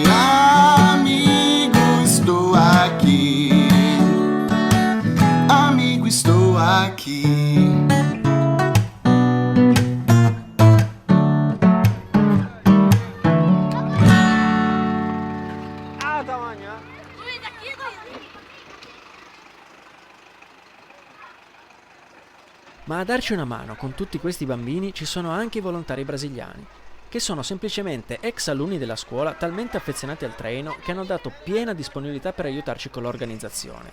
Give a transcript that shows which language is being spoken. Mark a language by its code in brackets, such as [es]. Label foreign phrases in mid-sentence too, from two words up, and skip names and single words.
[pt] Amigo, estou aqui. Amigo, estou aqui. Ah, tamanho. [it] Ma a darci una mano con tutti questi bambini ci sono anche i volontari brasiliani, che sono semplicemente ex alunni della scuola talmente affezionati al treno che hanno dato piena disponibilità per aiutarci con l'organizzazione.